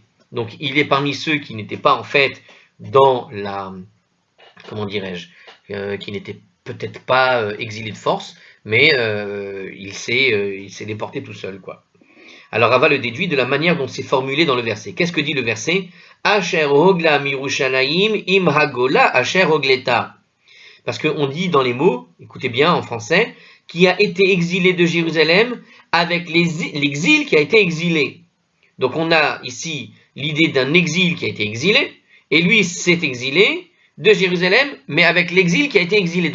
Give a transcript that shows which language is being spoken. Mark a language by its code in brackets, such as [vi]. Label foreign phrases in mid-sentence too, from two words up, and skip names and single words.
[fr] Donc il est parmi ceux qui n'étaient pas en fait dans la, comment dirais-je, qui n'étaient peut-être pas exilés de force, mais il s'est déporté tout seul, quoi. Alors Rava le déduit de la manière dont c'est formulé dans le verset. Qu'est-ce que dit le verset? [he] אשר הגלה מירושלים עם הגולה אשר הגלתה. [fr] Parce qu'on dit dans les mots, écoutez bien en français, qui a été exilé de Jérusalem avec l'exil qui a été exilé. Donc on a ici l'idée d'un exil qui a été exilé, et lui s'est exilé de Jérusalem, mais avec l'exil qui a été exilé.